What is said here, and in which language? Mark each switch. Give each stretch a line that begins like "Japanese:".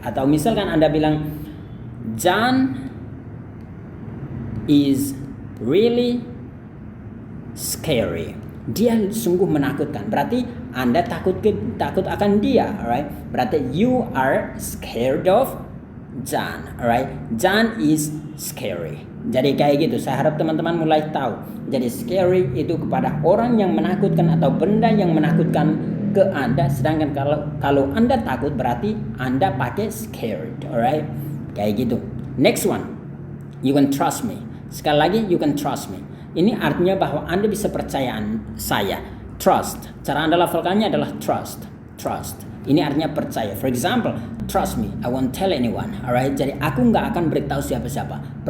Indonesian: Atau misalkan Anda bilang
English: John is really scary,
Indonesian: dia sungguh menakutkan, berarti Anda takut akan dia, alright? Berarti
English: you are scared of John, alright? John is scary.
Indonesian: Jadi kayak gitu. Saya harap teman-teman mulai tahu. Jadi scary itu kepada orang yang menakutkan atau benda yang menakutkan ke Anda. Sedangkan kalau Anda takut berarti Anda pakai scared, alright? Kayak gitu.
English: Next one, you can trust me.
Indonesian: Sekali lagi,
English: you can trust me.
Indonesian: Ini artinya bahwa Anda bisa percaya saya. Trust. Cara Anda lafalkannya adalah trust. Trust. Ini artinya percaya.
English: For example, trust me, I won't tell anyone. Alright.
Indonesian: Jadi aku nggak akan beritahu siapa-siapa.